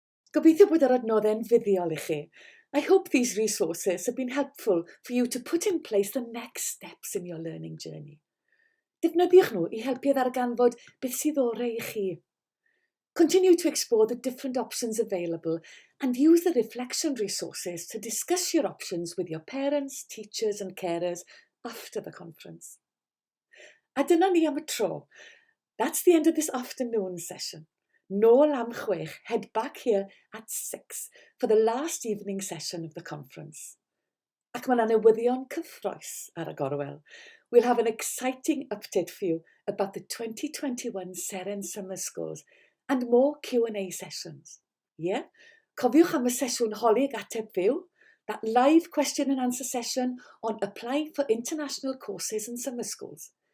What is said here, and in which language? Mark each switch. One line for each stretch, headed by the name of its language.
Welsh: Gobeithio bod yr adnoddau'n fuddiol i chi.
English: I hope these resources have been helpful for you to put in place the next steps in your learning journey.
Welsh: Defnyddiwch nhw i helpu ddarganfod beth sydd orau i chi.
English: Continue to explore the different options available and use the reflection resources to discuss your options with your parents, teachers and carers after the conference.
Welsh: A dyna ni am y tro.
English: That's the end of this afternoon session.
Welsh: Nôl am 6,
English: head back here at 6 for the last evening session of the conference.
Welsh: Ac mae 'na newyddion cyffrous ar y gorwel.
English: We'll have an exciting update for you about the 2021 Seren Summer Schools and more Q&A sessions. Yeah?
Welsh: Cofiwch am y sesiwn holyg ateb fyw,
English: that live question and answer session on applying for international courses in summer schools.